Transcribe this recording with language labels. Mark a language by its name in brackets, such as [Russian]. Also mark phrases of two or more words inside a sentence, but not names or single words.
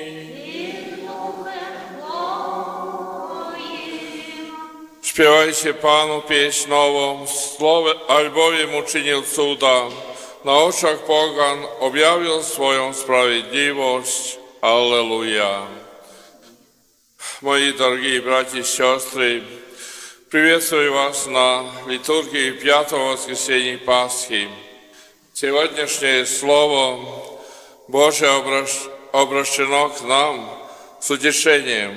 [Polish] Śpiewajcie Panu pieśń nową, słowo albowiem uczynił cuda. Na oczach pogan objawił swoją sprawiedliwość. Alleluja. [Russian] Мои дорогие братья и сестры, приветствую вас на литургии пятого воскресенья Пасхи. Сегодняшнее Слово Божие обращено к нам с утешением.